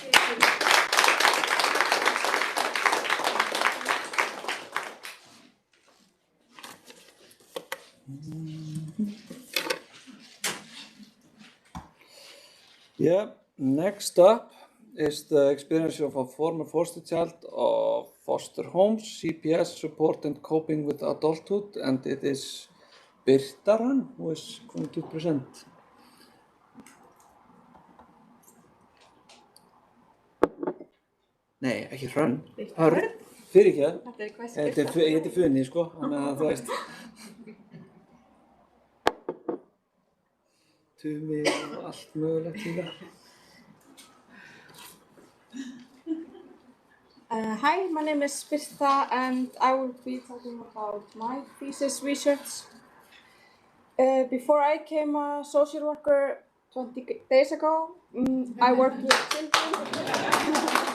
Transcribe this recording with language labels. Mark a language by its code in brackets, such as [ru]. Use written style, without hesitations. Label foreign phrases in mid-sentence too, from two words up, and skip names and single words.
[en] Yeah, next up is the experience of a former foster child of foster homes, CPS, support and coping with adulthood, and it is Birgitta who is going to present. [is] Nei, ekki Hrönn. Hörn. Fyrirgefðu. Þetta er ég heiti Funi, sko, þannig að þú veist. Tumi og allt mögulegt í það. [en] Hi, my name is Birgitta and I will be talking about my thesis research. Before I became a social worker 20 days ago, I worked with children.